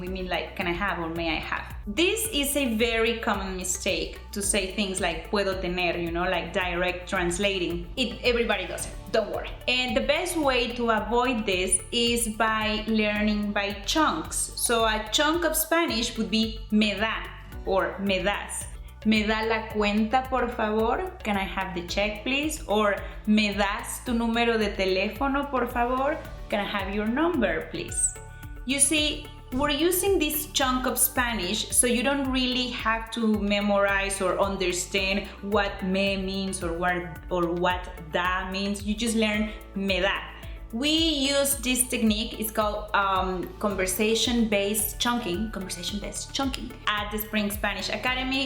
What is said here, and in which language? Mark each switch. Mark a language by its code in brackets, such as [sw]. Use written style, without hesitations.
[en] We mean like, can I have or may I have? This is a very common mistake to say things like [es] puedo tener, [en] like direct translating. Everybody does it, don't worry. And the best way to avoid this is by learning by chunks. So a chunk of Spanish would be me da or me das. [es] ¿Me da la cuenta, por favor? [en] Can I have the check, please? [es] Or, ¿me das tu número de teléfono, por favor? [en] Can I have your number, please? You see, we're using this chunk of Spanish, so you don't really have to memorize or understand what me means or what da means. You just learn me da. We use this technique, it's called conversation-based chunking, at the Spring Spanish Academy.